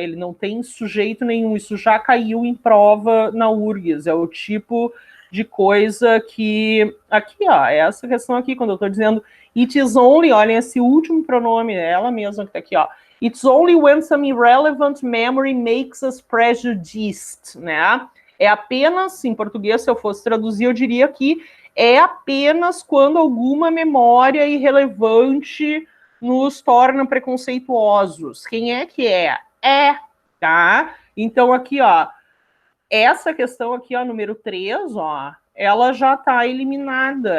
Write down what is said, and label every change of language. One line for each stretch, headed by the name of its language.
Portuguese: Ele não tem sujeito nenhum. Isso já caiu em prova na URGS. É o tipo de coisa que... Aqui, ó, é essa questão aqui, quando eu estou dizendo
English: it is only,
Portuguese: olhem esse último pronome, é ela mesma que está aqui, ó.
English: It's only when some irrelevant memory makes us prejudiced, né?
Portuguese: É apenas, em português, se eu fosse traduzir, eu diria que é apenas quando alguma memória irrelevante nos torna preconceituosos. Quem é que é? É, tá? Então, aqui, ó, essa questão aqui, ó, número 3, ó, ela já tá eliminada.